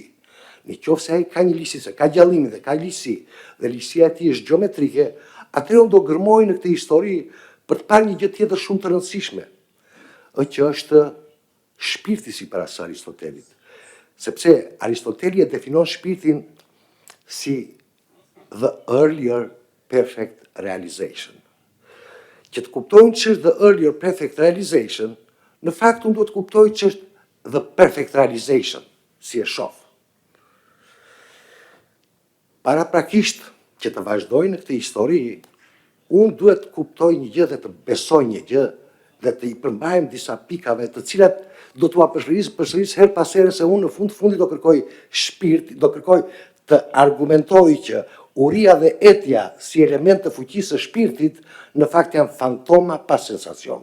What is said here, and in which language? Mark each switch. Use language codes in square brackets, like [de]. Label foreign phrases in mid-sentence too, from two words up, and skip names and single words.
[sq] Në qoftë se ai ka një ligjësi, se ka gjallimin dhe ka ligjësi, dhe ligjësia e tij është gjeometrike, atëherë unë do gërmoj në këtë histori për të parë një gjë tjetër shumë të rëndësishme, që është shpirti sipas Aristotelit. Sepse Aristoteli e definon shpirtin si [en] the earlier perfect realization. [sq] Që të kuptojmë që është [en] the earlier perfect realization, [sq] në fakt unë duhet të kuptoj që është [en] the perfect realization, [sq] si e shoh. Paraprakisht që të vazhdoj në këtë histori, unë duhet të kuptoj një gjë dhe të besoj një gjë dhe të i përmbajmë disa pikave të cilat do t'ua përsëris her pas here, se unë në fundit do kërkoj shpirt, do kërkoj të argumentoj që uria dhe etja si element të fuqisë së shpirtit në fakt janë fantoma pa sensacion.